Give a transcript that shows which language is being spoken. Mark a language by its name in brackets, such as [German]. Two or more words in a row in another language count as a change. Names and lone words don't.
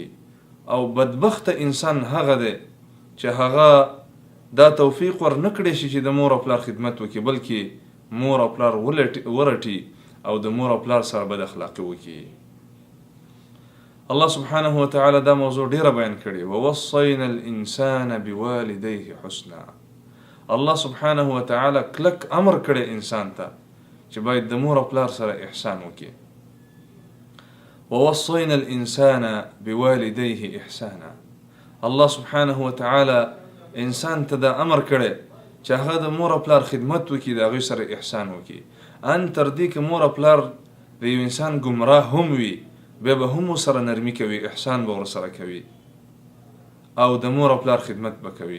[Pashto] او بدبخته انسان هغه دی چې هغه دا توفیق ورنکړي شي چې د مور او پلار خدمت وکړي، بلکې مور او پلار ورټي او د مور او پلار سره بد اخلاقي وکړي. الله [Arabic] سبحانه وتعالی [Pashto] دا موضوع ډیره بیان کړي: [Arabic] ووصینا الانسان بوالديه حسنا. [Pashto] الله [Arabic] سبحانه وتعالی [Pashto] کلک امر کړي انسان ته چې باید د مور او پلار سره احسان وکړي. [Arabic] ووصينا الإنسان بوالديه إحسانا. [Pashto] الله [Arabic] سبحانه وتعالی [Pashto] انسان ته دا امر کړي چې هغه د مور او پلار خدمت وکړي، د هغوی سره احسان وکړي. ان تر دې که مور او پلار د یو انسان ګمراه هم وي، بیا به هم ورسره نرمي کوي، احسان به ورسره کوي او د مور او پلار خدمت به کوي.